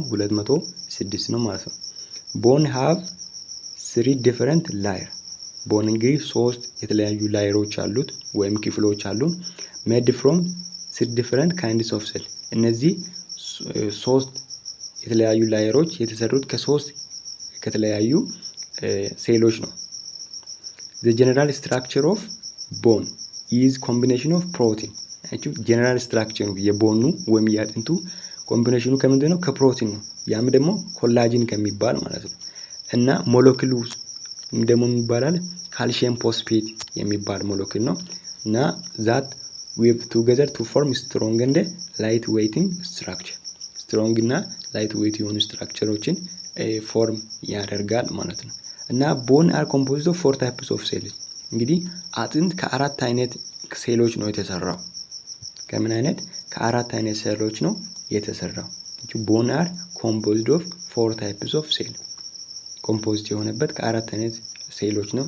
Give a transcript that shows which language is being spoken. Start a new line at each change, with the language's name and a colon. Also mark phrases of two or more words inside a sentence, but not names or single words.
Amharic: 206 ነው ማለት ነው።
English: bone have 3 different layer።
Amharic: ቦን እንግዲህ 3 የተለያዩ ላየሮች አሉት ወይም ክፍሎች አሉ።
English: made from 6 different kinds of cell።
Amharic: እነዚህ 3 የተለያዩ ላየሮች የተሰሩት ከ3 ከተለያዩ ሴሎች ነው።
English: the general structure of bone is combination of protein።
Amharic: አችሁ
English: general structure
Amharic: የቦኑ ወይም የአጥንቱ ኮምቢኔሽኑ ከምንድን ነው? ከፕሮቲን ነው። ያም ደግሞ ኮላጅን ከሚባል ማለት ነው። እና ሞለኪሉ ደግሞ የሚባላል
English: calcium phosphate
Amharic: የሚባል ሞለኪል ነው። እና
English: that weave together to form strong and light weighting structure።
Amharic: ስትሮንግ እና
English: light weight
Amharic: የሆኑ ስትራክቸሮችን ፎርም ያደርጋል ማለት ነው። እና
English: bone are composed of 4 types of cells።
Amharic: እንግዲህ አጥንት ከ4 አይነት ሴሎች ነው የተሰራው። ከምን አይነት? ከ4 አይነት ሴሎች ነው የተሰራው።
English: bone are composed of 4 types of cell።
Amharic: ኮምፖዝድ የሆነበት ከ4 አይነት ሴሎች ነው።